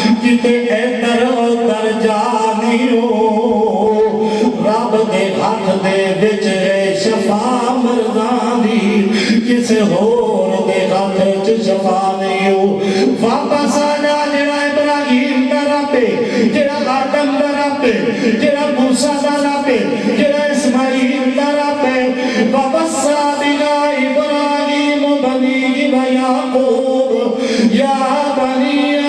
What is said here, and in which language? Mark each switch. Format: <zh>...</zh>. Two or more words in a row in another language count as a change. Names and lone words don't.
<pa>کتے ادھر ادھر جانیو رب دے ہاتھ دے وچ ہے شفا مردان دی کسے ہور دے ہاتھ وچ شفا نہیں ہو واپس آ جا جڑا ابراہیم دا رب جڑا آدم دا رب جڑا موسیٰ دا رب جڑا اسماعیل دا رب</pa> <ar>وَوَصَّى بِهَا إِبْرَاهِيمُ بَنِيهِ وَيَعْقُوبُ يَا بَنِيَّ</ar>